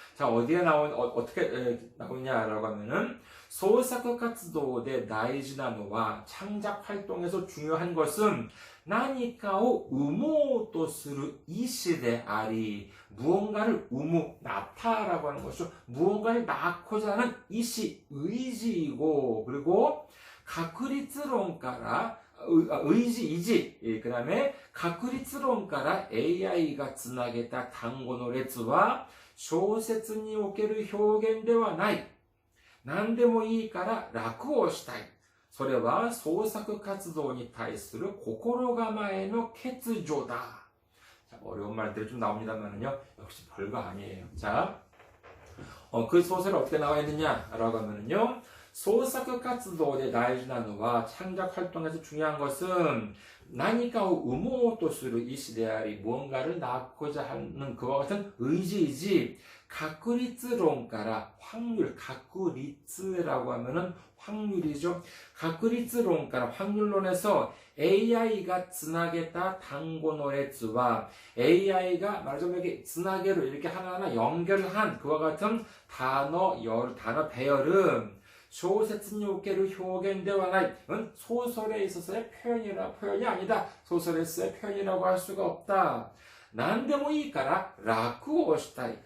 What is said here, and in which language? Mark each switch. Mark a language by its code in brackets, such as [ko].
[ko] 자, 어디에 어떻게 나오냐라고 하면은 [ja] 소사크活動で 大事なのは [ko] 창작 활동에서 중요한 것은 [ja] 何かを 生もうとする意志であり [ko] 무언가를 낳다라고 하는 것이죠. 무언가를 낳고자 하는 의지, 의지이고 그리고 [ja] 確率論から [ko] 의지, 그 다음에 確率論から [ja] AI がつなげた単語の列は小説における表現ではない。何でもいいから楽をしたい。それは創作活動に対する心構えの欠如だ. [ko] 자, 어려운 말들이 좀 나옵니다만은요, 역시 별거 아니에요. 자, 그 소설이 어떻게 나와 있느냐라고 하면은요, [ja] 創作活動で大事なのは [ko] 창작 활동에서 중요한 것은 [ja] 何かを生もうとする意志であり [ko] 무언가를 낳고자 하는 그와 같은 의지이지 [ja] 確率論から [ko] 확률, 確率라고 하면은 확률이죠. [ja] 確率論から [ko] 확률론에서 AI가 [ja] つなげた単語の列は [ko] AI가 말하자면 이렇게 [ja] つなげる [ko] 이렇게 하나하나 연결한 그와 같은 단어 배열은 [ja] 小説における表現ではない. [ko] 소설에 있어서의 표현이 아니다. 소설에서의 표현이라고 할 수가 없다. [ja] 何でもいいから楽をしたい.